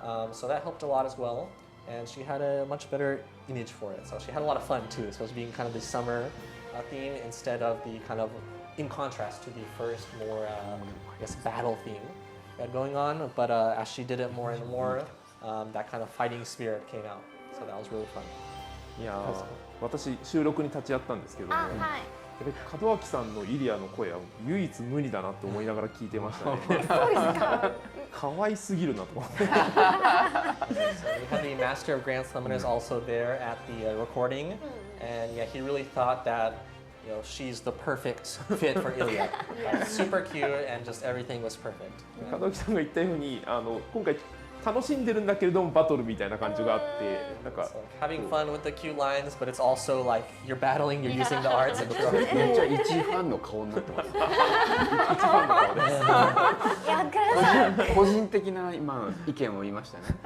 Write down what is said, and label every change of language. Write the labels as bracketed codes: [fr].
[en] So that helped a lot as well. And she had a much better image for it. So she had a lot of fun too, especially being kind of the summer theme instead of the kind of in contrast to the first more, I guess, battle theme we had going on. But as she did it more and more, that kind of fighting spirit came out. So that was really fun. [ja] いや私収録に立ち会ったんですけども、門脇さんのイリアの声は唯一無二だなって思いながら聞いてましたね。可愛すぎるなと思って。 [en] So we had the Master of Grand Summoners also there at the recording, and yeah, he really thought that she's the perfect fit for Ilya. Super cute, and just everything was perfect. [ja] 門脇さんが言ったように今回楽しんでるんだけれどもバトルみたいな感じがあって、なんか [en] having fun with the cute lines, but it's also like you're battling, you're using the arts. [ja] めっちゃ一ファンの顔になってます。一ファンの顔です。個人的な今意見を言いましたね。